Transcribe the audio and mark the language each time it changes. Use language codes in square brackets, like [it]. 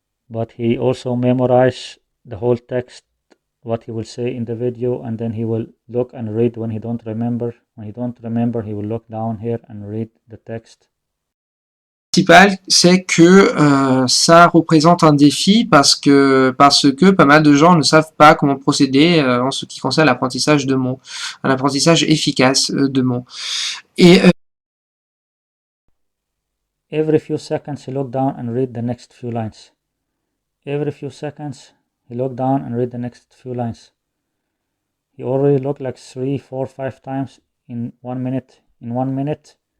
[en] But he also memorized the whole text, what he will say in the video, and then he will look and read when he don't remember. When he don't remember, he will look down here and read the text. [fr] Principal, c'est que ça représente un défi parce que pas mal de gens ne savent pas comment procéder en ce qui concerne l'apprentissage de mots, un apprentissage efficace de mots. Et [en] every few seconds he look down and read the next few lines. Every few seconds he look down and read the next few lines. He already looked like 3, 4, 5 times in 1 minute. In 1 minute.